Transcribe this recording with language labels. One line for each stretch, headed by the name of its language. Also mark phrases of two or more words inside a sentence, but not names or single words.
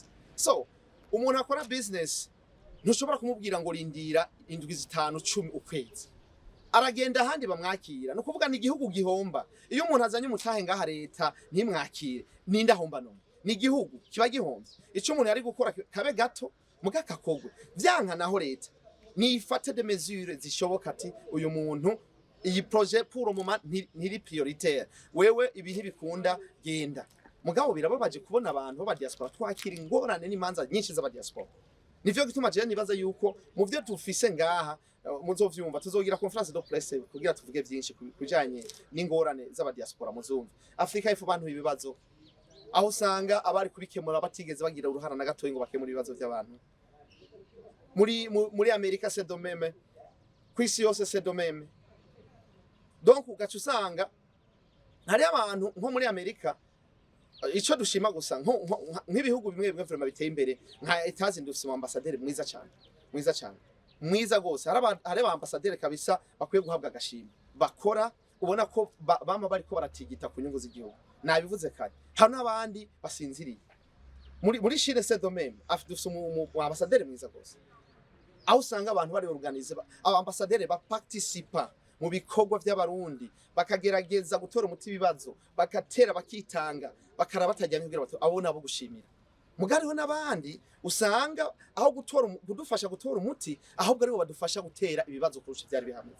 Rundi: So umuntu akora business ntushobora kumubwira ngo rindira indwi 5-10 ukwezi, aragenda ahandi bamwakira. No kuvuga ni igihugu gihomba iyo umuntu azanye umutahe ngaha leta ntimwakire, ninde ahomba none? Ni igihugu kiba gihomba. Ico umuntu yari gukora kabe gato mugakakogwe vyanka, naho leta nifate
French: de mesures
Rundi: zishoboka ati uyu muntu iyi projet
French: pour le moment
Rundi: ntiri prioritaire, wewe ibihe bikunda genda. Mugabo birababaje kubona abantu ba diaspora twakira ingorane n'imanza nyinshi z'aba diaspora. Nivyo gituma je nibaza yuko mu vyo tufise ngaha muzovyumva, tuzogira
French: conference de presse
Rundi: kugira tuvuge byinshi kujanye n'ingorane z'aba diaspora. Muzumva Afrika ifu abantu ibibazo, aho usanga abari kubikemura batigeze bagira uruhara na gato ngo bakemura ibibazo by'abantu. Muri Amerika
French: c'est de même,
Rundi: kwisi yose
French: c'est de même.
Rundi: Donc ugaca usanga hari abantu nko muri Amerika, ico dushima gusa nk'ibihugu bimwe bimwe vraiment biteye imbere nka Etazi, ndufise ambassadeur mwiza cyane, mwiza cyane, mwiza gose. Hari aba ambassadeur kabisa bakwiye guhabwa agashimwe, bakora ubona ko bama bariko baratigita ku nyungu z'igihugu. Nabivuze kare, hari n'abandi basinziriye muri Chine
French: c'est de même,
Rundi: dufise ambassadeur mwiza gose, aho usanga abantu bari organize aba ambassadeur ba participa mu bikorwa by'abarundi, bakagerageza gutora umuti bibazo, bakatera bakitanga, bakara batajyanye kugira bato abona abo gushimira. Mugariho n'abandi usanga aho kudufasha gutora umuti, ahubwo aribo badufasha gutera ibibazo kurusha byari bihameze.